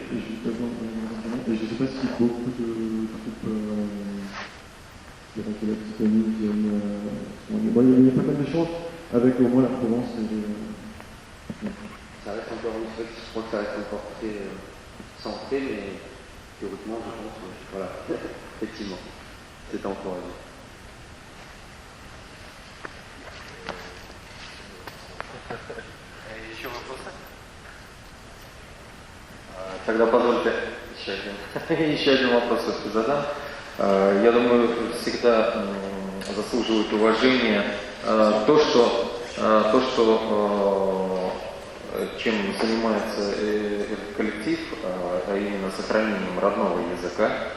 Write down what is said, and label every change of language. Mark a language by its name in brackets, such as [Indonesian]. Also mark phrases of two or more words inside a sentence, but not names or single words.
[French] Et je ne sais pas si beaucoup de troupes de l'Occitanie viennent. Il y a pas mal d'échanges avec au moins la Provence. Ça reste encore, je crois que ça reste encore très centré, mais théoriquement, je pense, voilà, effectivement, c'est encore. [Russian] Еще вопросы? Тогда позвольте еще один вопрос все-таки задам. Я думаю, всегда заслуживает уважения то, что чем занимается этот коллектив, а именно сохранением родного языка.